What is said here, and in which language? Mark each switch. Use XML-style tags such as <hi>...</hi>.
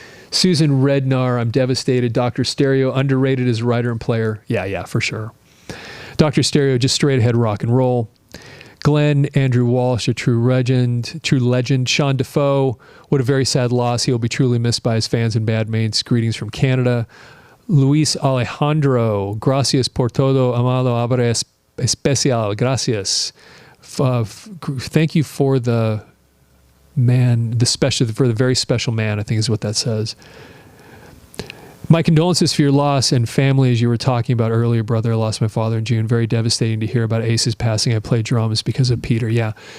<en>Susan Rednar, I'm devastated. Dr. Stereo, underrated as writer and player. Yeah, for sure. Dr. Stereo, just straight ahead rock and roll. Glenn, Andrew Walsh, a true legend. Sean Defoe, what a very sad loss. He'll be truly missed by his fans and bandmates. Greetings from Canada.</en> <es>Luis Alejandro, gracias por todo, amado abre especial, gracias.</es> <en>Thank you for the very special man, I think is what that says. My condolences for your loss and family, as you were talking about earlier, brother. I lost my father in June. Very devastating to hear about Ace's passing. I played drums because of Peter. Yeah.</en>